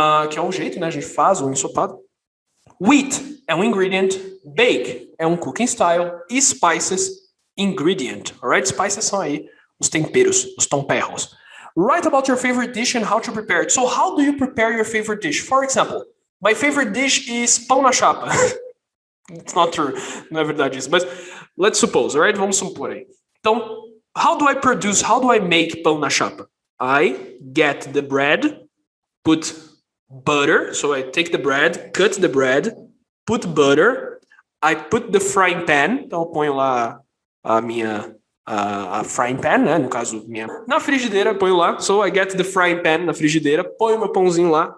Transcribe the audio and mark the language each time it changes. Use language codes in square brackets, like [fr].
[pt] Que é um jeito, né? A gente faz um ensopado. Wheat é um ingredient. Bake é um cooking style. E spices, ingredient, alright? Spices são aí os temperos, os temperos. [en] Write about your favorite dish and how to prepare it. So how do you prepare your favorite dish? For example, my favorite dish is pão na chapa. It's not true, [pt] não é verdade isso, mas [en] let's suppose, [pt] alright? Vamos supor aí. [en] Então, how do I make pão na chapa? I get the bread, put butter, so I take the bread, cut the bread, put butter, I put the frying pan, [pt] então eu ponho lá a [en] frying pan, né? [pt] No caso, na frigideira, ponho lá. [en] So I get the frying pan [pt] na frigideira, ponho meu pãozinho lá.